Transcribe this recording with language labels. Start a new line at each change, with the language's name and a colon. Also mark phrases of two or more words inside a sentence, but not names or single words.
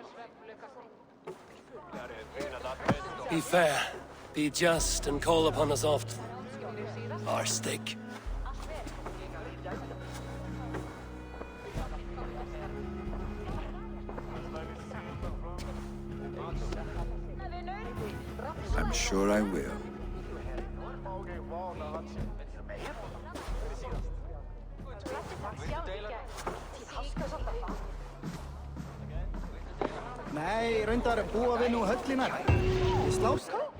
English: Be fair, be just, and call upon us often. Our stick. I'm sure I will.
Icelandic: Nei, reyndar búa við nú höllinar. Við slást.